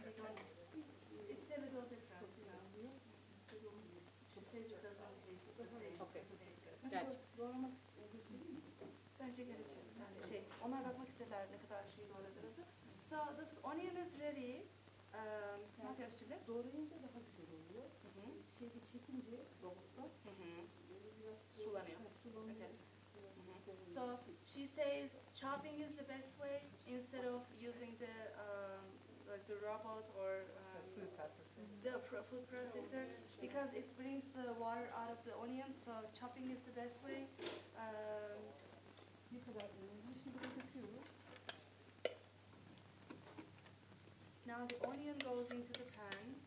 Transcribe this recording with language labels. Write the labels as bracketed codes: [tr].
[en] We don't, it's a little different, She says it doesn't taste the same. Okay. Doesn't taste good. [tr] Gel. Bence gerekiyor. Yani onlar bakmak istediler ne kadar şey doğradığınızı. [en] So this onion is ready. [tr] Ne yapıyoruz şimdi? Doğrayınca daha güzel oluyor. Hı hı. Şeyde çekince robotla Hı hı. Sulanıyor. sulanıyor. [en] Okay. So she says chopping is the best way instead of using the like the robot or the food processor because it brings the water out of the onion. So chopping is the best way. [tr] Ne kadar şimdi burada döküyoruz. [en] Now the onion goes into the pan.